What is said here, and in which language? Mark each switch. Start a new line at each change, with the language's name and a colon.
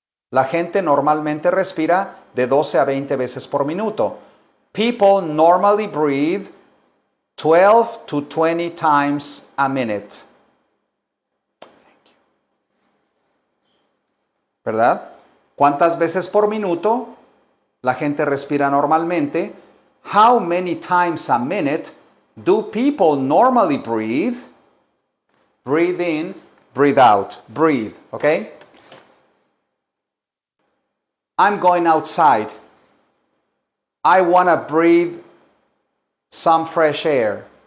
Spanish: La gente normalmente respira de 12 a 20 veces por minuto.
English: People normally breathe 12 to 20 times a minute.
Spanish: ¿Verdad? ¿Cuántas veces por minuto la gente respira normalmente?
English: How many times a minute do people normally breathe? Breathe in, breathe out. Breathe, okay? I'm going outside. I want to breathe some fresh air.